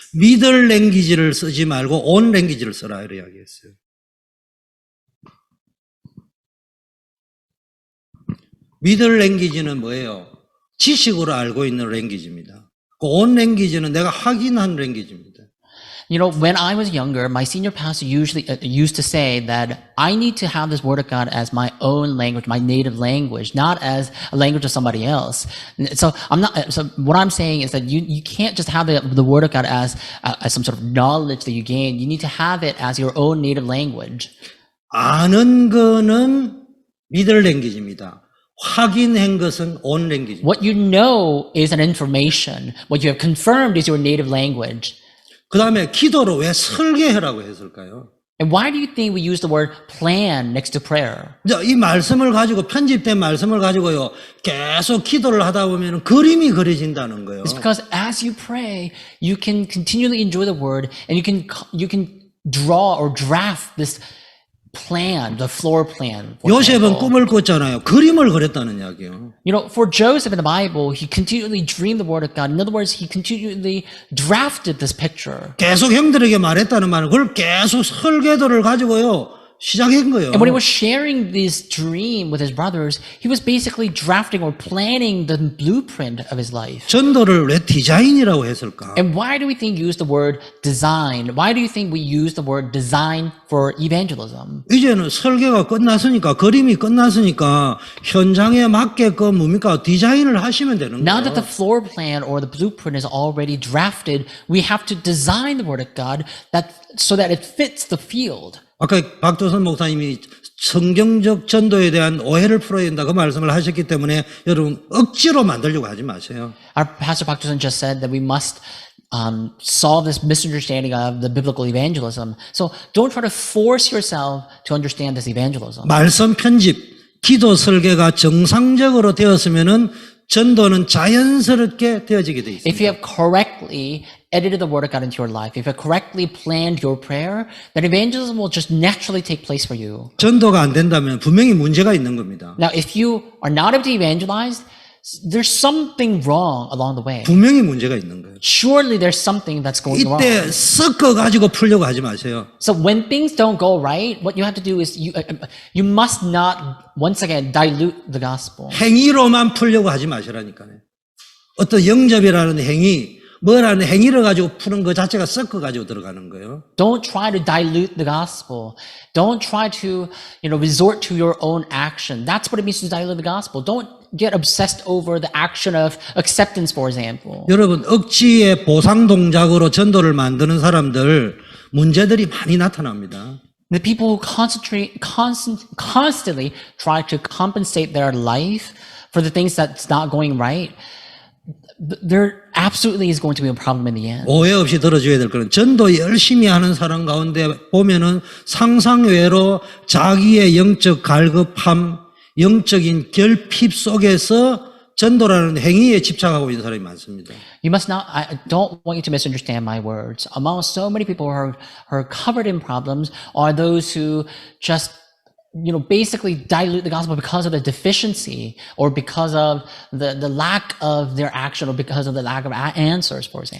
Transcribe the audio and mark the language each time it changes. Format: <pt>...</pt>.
<ko>미들 랭귀지를 쓰지 말고 온 랭귀지를 써라 이렇게 이야기했어요. 미들 랭귀지는 뭐예요? 지식으로 알고 있는 랭귀지입니다. 온 랭귀지는 내가 확인한 랭귀지입니다.</ko> <en>You know, when I was younger, my senior pastor usually used to say that I need to have this word of God as my own language, my native language, not as a language of somebody else. So what I'm saying is that you can't just have the word of God as some sort of knowledge that you gain. You need to have it as your own native language.</en> <ko>아는 거는 미들 랭귀지입니다. 확인한 것은 온 랭귀지.</ko> <en>What you know is an information. What you have confirmed is your native language.</en> <ko>그 다음에 기도로 왜 설계해라고 했을까요?</ko> <en>And why do you think we use the word plan next to prayer?</en> <ko>이 말씀을 가지고 편집된 말씀을 가지고요 계속 기도를 하다 보면 그림이 그려진다는 거예요.</ko> <en>It's because as you pray, you can continually enjoy the word, and you can draw or draft this plan, the floor plan. for</en> <ko>요셉은</ko> <en>example.</en> <ko>꿈을 꿨잖아요. 그림을 그렸다는 이야기예요.</ko> <en>You know, for Joseph in the Bible, he continually dreamed the word of God. In other words, he continually drafted this picture.</en> <ko>계속 형들에게 말했다는 말은 그걸 계속 설계도를 가지고요 시작한 거예요.</ko> <en>And when he was sharing this dream with his brothers, he was basically drafting or planning the blueprint of his life.</en> <ko>전도를 왜 디자인이라고 했을까?</ko> <en>And why do we think use the word design? Why do you think we use the word design for evangelism?</en> <ko>이제는 설계가 끝났으니까 그림이 끝났으니까 현장에 맞게끔 뭡니까 디자인을 하시면 되는</ko> <en>Now that the</en> <ko>거예요.</ko> <en>floor plan or the blueprint is already drafted, we have to design the word of God so that it fits the field.</en> <ko>아까 박도선 목사님이 성경적 전도에 대한 오해를 풀어야 된다 그 말씀을 하셨기 때문에 여러분 억지로 만들려고 하지 마세요.</ko> <en>Our pastor Pak Dusan just said that we must solve this misunderstanding of the biblical evangelism. So don't try to force yourself to understand this evangelism.</en> <ko>말씀 편집, 기도 설계가 정상적으로 되었으면은 전도는 자연스럽게 되어지게 돼</ko> <en>If you have correctly edited the word of God into your life, if you have correctly planned your prayer, then evangelism will just naturally take place for you.</en> <ko>전도가 안 된다면 분명히 문제가 있는 겁니다.</ko> <en>Now, if you are not able to evangelize, there's something wrong along the way.</en> <ko>분명히 문제가 있는 거예요.</ko> <en>Surely there's something that's going wrong.</en> <ko>이때 섞어 가지고 풀려고 하지 마세요.</ko> <en>So when things don't go right, what you have to do is you must not once again dilute the gospel.</en> <ko>행위로만 풀려고 하지 마시라니까요. 어떤 영접이라는 행위, 뭐라는 행위를 가지고 푸는 것 자체가 섞어 가지고 들어가는 거예요.</ko> <en>Don't try to dilute the gospel. Don't try to, resort to your own action. That's what it means to dilute the gospel. Don't get obsessed over the action of acceptance, for example.</en> <ko>여러분 억지의 보상 동작으로 전도를 만드는 사람들 문제들이 많이 나타납니다.</ko> <en>The people who constantly try to compensate their life for the things that's not going right, there absolutely is going to be a problem in the end.</en> <ko>오해 없이 들어줘야 될 거는 전도 열심히 하는 사람 가운데 보면은 상상외로 자기의 영적 갈급함, 영적인 결핍 속에서 전도라는 행위에 집착하고 있는 사람이 많습니다.</ko> <en>You must not, I don't want you to misunderstand my words. Among so many people who are covered in problems are those who just, basically dilute the gospel because of the deficiency or because of the lack of their action or because of the lack of answers, for example.</en>